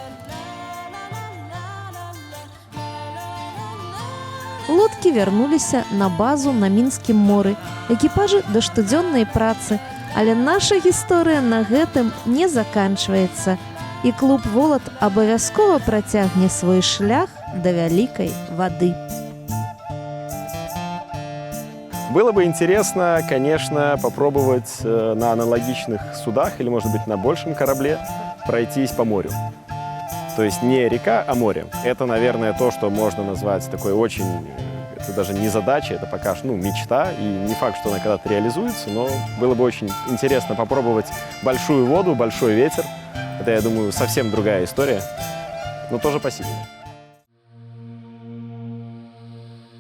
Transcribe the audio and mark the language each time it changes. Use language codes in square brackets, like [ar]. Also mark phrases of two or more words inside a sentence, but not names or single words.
[be] Лодкі вярнуліся на базу на Мінскім моры, экіпажы да штодзённай працы, але наша гісторыя на гэтым не заканчваецца, і клуб «Волат» абавязкова працягне свой шлях да вялікай вады. [ru] Было бы интересно, конечно, попробовать на аналогичных судах или, может быть, на большем корабле пройтись по морю. То есть не река, а море. Это, наверное, то, что можно назвать такой очень... Это даже не задача, это пока что мечта. И не факт, что она когда-то реализуется, но было бы очень интересно попробовать большую воду, большой ветер. Это, я думаю, совсем другая история, но тоже посильная.